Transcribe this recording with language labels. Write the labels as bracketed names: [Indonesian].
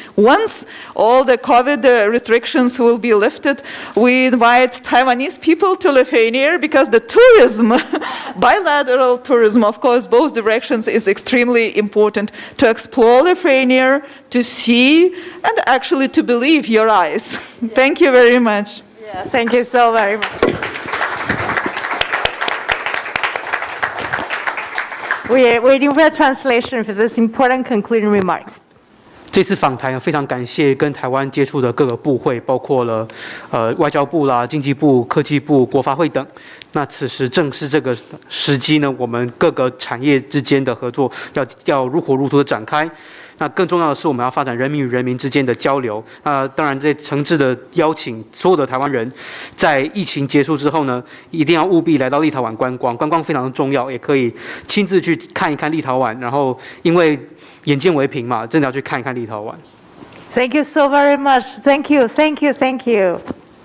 [English] Once all the COVID restrictions will be lifted, we invite Taiwanese people to Lithuania because the tourism, bilateral tourism, of course, both directions is extremely important to explore Lithuania, to see, and actually to believe your eyes. Thank you very much. Yeah, thank you so very much. We're waiting for a translation for this important concluding remarks. [Chinese] 这次访台非常感谢跟台湾接触的各个部会，包括了外交部啦、经济部、科技部、国发会等。那此时正是这个时机呢，我们各个产业之间的合作要如火如荼的展开。那更重要的是，我们要发展人民与人民之间的交流。当然，这诚挚的邀请所有的台湾人，在疫情结束之后呢，一定要务必来到立陶宛观光，观光非常的重要，也可以亲自去看一看立陶宛。然后，因为眼见为凭嘛，真的要去看一看立陶宛。 [English] Thank you so very much. Thank you, thank you, thank you.